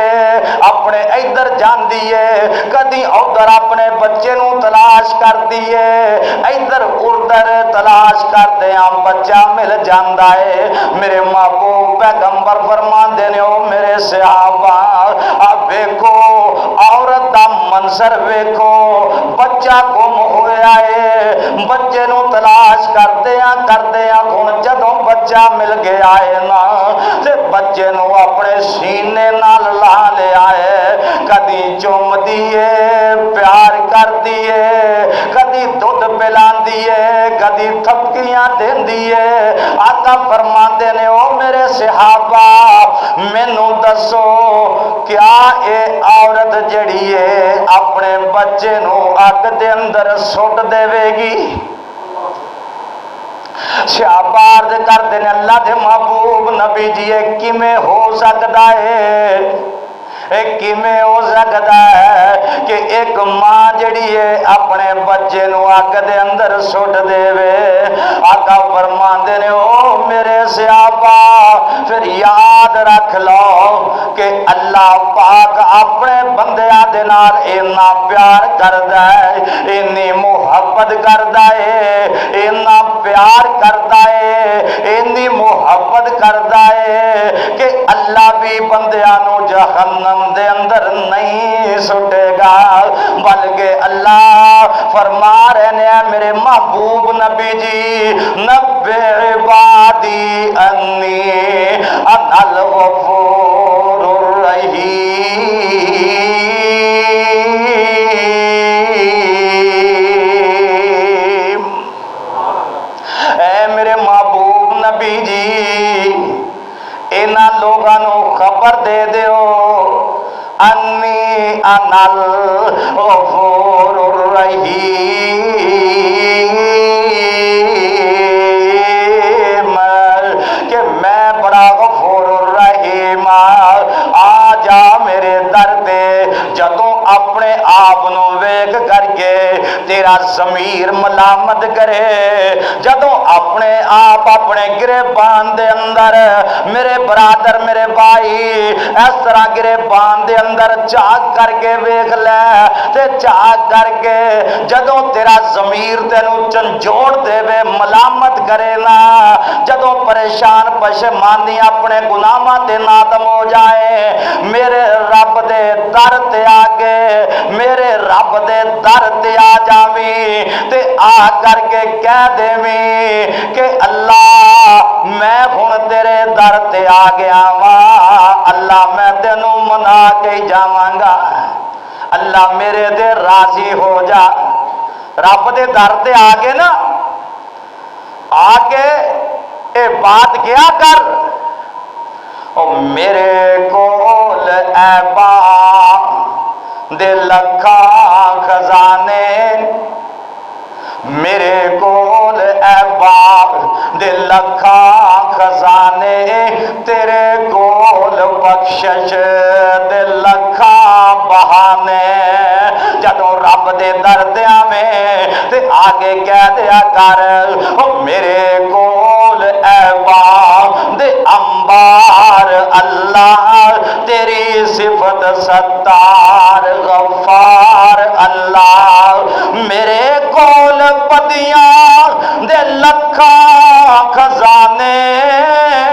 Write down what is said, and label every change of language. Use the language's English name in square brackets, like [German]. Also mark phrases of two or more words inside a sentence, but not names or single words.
[Punjabi] اپنے ادھر جاندی ہے کدی ادھر اپنے بچے نو تلاش کردی ہے ادھر ادھر تلاش کردے بچہ مل جاندا ہے میرے محبوب پیغمبر فرماندے نے او میرے صحابہ اب ویکھو عورت دا منظر ویکھو بچہ گم ہویا ہے بچے نو تلاش کردیاں ہن جدوں بچہ مل گیا ہے نا تے بچے نو اپنے سینے نال لا لیا ہے کدی چوم دیے پیار کر دیے کدی دودھ پلاندی ہے کدی تھپکیاں دیندی ہے آقا فرماندے نے او میرے صحابہ مینوں دسو کیا اے عورت جڑی ہے اپنے بچے نو اگ دے اندر سٹ دے گی شابارد کردے نے اللہ دے محبوب نبی جی کیویں ہو سکدا ہے کیویں ہو سکدا ہے کہ ایک ماں جڑی ہے اپنے بچے نو اگ دے اندر سٹ دے آقا فرماندے نے او میرے صحابہ پھر یاد رکھ لو کہ اللہ پاک اپنے بندیاں دے نال اتنا پیار کردا ہے اتنی محبت کردا ہے اتنا پیار کردا ہے اتنی محبت کردا ہے کہ اللہ بھی بندیاں نو جہنم دے اندر نہیں سٹے گا بلکہ اللہ فرما رہے ہیں میرے محبوب نبی جی [Arabic] نبئ عبادی انی انا الغفور الرحیم [Punjabi] اے میرے محبوب نبی جی انہاں لوگاں نو خبر دے دیو [Arabic] انی انا الغفور الرحیم [Punjabi] کہ میں بڑا غفور الرحیم آ جا میرے در تے جدوں اپنے آپ نو ویکھ کر کے تیرا ضمیر ملامت کرے جدوں اپنے آپ اپنے گریبان دے اندر میرے برادر میرے بھائی اس طرح گریبان دے اندر چاک کر کے ویکھ لے تے چاک کر کے جدوں تیرا ضمیر تینوں جھنجھوڑ دے وے ملامت کرے نا جدوں پریشان پشیمانی اپنے گناہاں تے نادم ہو جائے میرے رب دے در تے آگے میرے رب دے در تے آ جاویں تے آ کر کے کہہ دیویں کہ اللہ میں ہن تیرے در تے آ گیا وا اللہ میں تینوں منا کے جاواں گا اللہ میرے دے راضی ہو جا رب دے در تے آ کے نا آ کے اے بات کیا کر او میرے کول ایبا دے لکھاں خزانے میرے کول ایبا دے لکھاں خزانے تیرے کول بخشش دے لکھاں بہانے جدوں رب دے در تے آویں تے آگے کہہ دیا کر او میرے کول ایبا دے انبار اللہ تیری صفت ستار غفار اللہ میرے کول پدیاں دے لکھاں خزانے